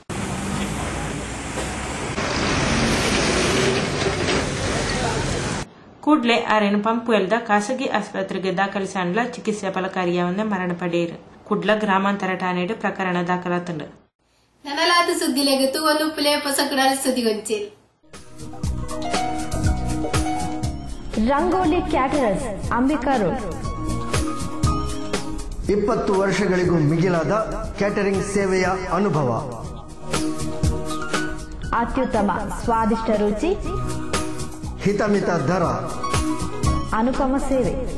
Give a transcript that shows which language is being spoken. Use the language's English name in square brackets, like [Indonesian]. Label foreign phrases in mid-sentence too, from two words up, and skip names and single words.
[Tulu] ಕೂಡ್ಲೆ ಆರೇನು ಪಂಪು ಎಲ್ದ ಖಾಸಗಿ ಆಸ್ಪತ್ರೆಗೆ ದಾಖಲಿಸಂಡ್ಲ ಚಿಕಿತ್ಸೆ ಫಲಕಾರಿಯಾವಂದೆ ಮರಣ ಪಡೆಯರು. ಕುಡ್ಲ ಗ್ರಾಮಾಂತರ ಠಾಣೆಡ್ ಪ್ರಕರಣ ದಾಖಲಾತಂಡು. ನನಲಾದ ಸುದ್ದಿಲೆಗತ್ತು ಒಂದು ಪುಲೆ ಪೊಸಕುರಾಲ ಸುದ್ದಿಗೊಂಚೇರು. [Kannada] ರಂಗೋಲಿ ಕ್ಯಾಟರರ್ಸ್ ಅಂಬಿಕಾ ರೋಡ್ 20 ವರ್ಷಗಳಿಗೂ ಮಿಗಿಲಾದ ಕ್ಯಾಟರಿಂಗ್ ಸೇವೆಯ ಅನುಭವ, ಅತ್ಯುತ್ತಮ ಸ್ವಾದಿಷ್ಟ ರುಚಿ, ಹಿತಮಿತ ದರ, ಅನುಪಮ ಸೇವೆ.